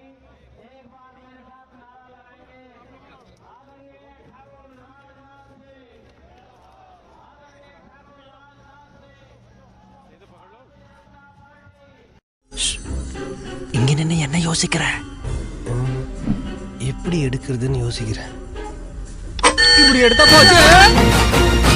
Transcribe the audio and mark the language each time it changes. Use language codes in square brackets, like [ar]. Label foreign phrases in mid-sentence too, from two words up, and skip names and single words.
[hi] एक बार मेरे साथ नारा लगाएंगे, आदरणीय ठाकुर राजनाथ जी, आदरणीय ठाकुर राजनाथ जी। ये तो पकड़ लो। [ta] இங்க நின்னு என்ன யோசிக்கிற? எப்படி எடுக்கிறதுன்னு யோசிக்கிறேன். இப்படி எடுத்தா போச்சு.